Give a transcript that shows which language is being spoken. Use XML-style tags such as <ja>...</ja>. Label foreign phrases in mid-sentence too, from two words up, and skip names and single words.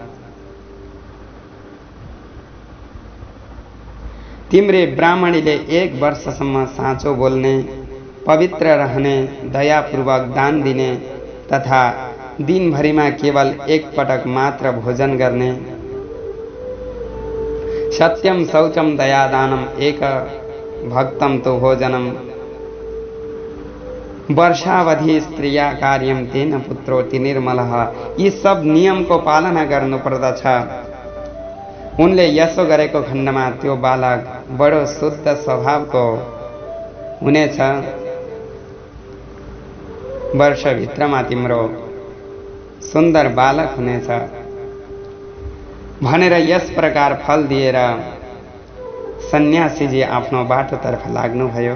<ne>तिम्रे ब्राह्मणीले 1 वर्षसम्म साँचो बोल्ने, पवित्र रहने, दयापूर्वक दान दिने तथा दिनभरिमा केवल 1 पटक मात्र भोजन गर्ने,</ne> <sa>सत्यम शौचम दयादानम एक भक्तम तो भोजनम वर्षावधि स्त्रिया कार्यम तेन पुत्रोति निर्मलः।</sa> <ne>यी सब नियमको पालना गर्नु पर्दछ। उनले यसो गरेको खण्डमा त्यो बालक बडो शुद्ध स्वभावको हुनेछ। वर्षभित्रमा तिम्रो सुन्दर बालक हुनेछ भनेर यस प्रकार फल दिएर सन्यासीजी आफ्नो बाटोतर्फ लाग्नुभयो।</ne>